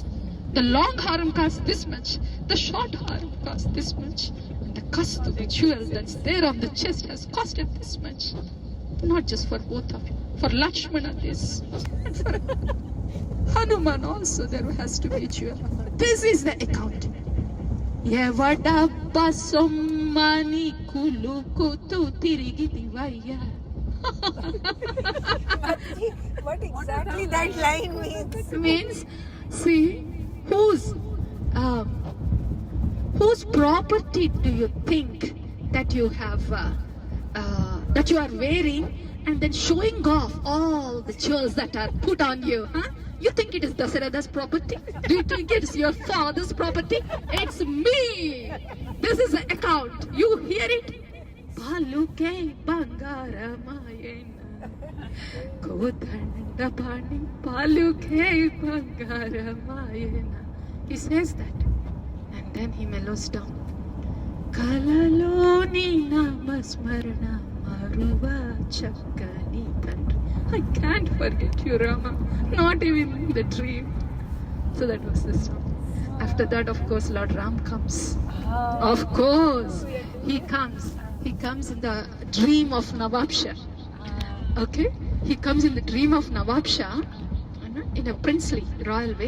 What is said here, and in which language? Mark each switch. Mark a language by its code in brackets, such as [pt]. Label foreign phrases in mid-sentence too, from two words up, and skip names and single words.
[en] The long haram costs this much. The short haram costs this much. And the kastu, the jewel that's there on the chest has costed this much. Not just for both of you. For Lakshmana this. And for Hanuman also there has to be jewel. This is the account. [te] యెవడప్ప సొమ్మని కులుకుతు తిరిగిదివయా. [en] What exactly that line means? Means, see, whose property do you think that you have that you are wearing, and then showing off all the jewels that are put on you, huh? You think it is Dasarada's property? Do you think it's your father's property? It's me. This is the account. You hear it? [te] పలుకే బంగారమాయెనా కోదండపాణి పలుకే బంగారమాయెనా. [en] He says that, and then he mellows down. [te] కలలోని నామస్మరణ మరువ చక్కని తండ్రి. [en] I can't forget you, Rama. Not even in the dream. So that was the song. After that, of course, Lord Ram comes. Of course, he comes. He comes in the dream of Nawab Shah. Okay, he comes in the dream of Nawab Shah in a princely royal way.